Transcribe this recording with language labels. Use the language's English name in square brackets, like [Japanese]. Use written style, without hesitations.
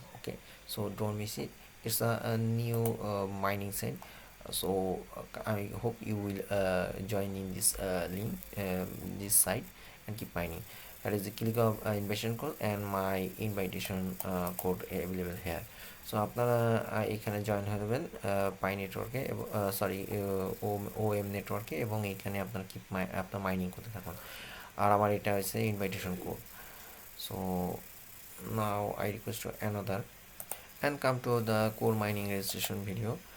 [English] Okay, so don't miss it. It's a new mining site. So I hope you will join in this link, this site, and keep mining. That is the click of invitation code and my invitation code available here. [Bangla] So আপনারা এখানে join হবেন পাই নেটওয়ার্কে, sorry OM নেটওয়ার্কে, এবং এখানে আপনার আপনার mining করতে থাকুন। আর আমার এটা হচ্ছে invitation code. [English] So now I request to another and come to the core mining registration video.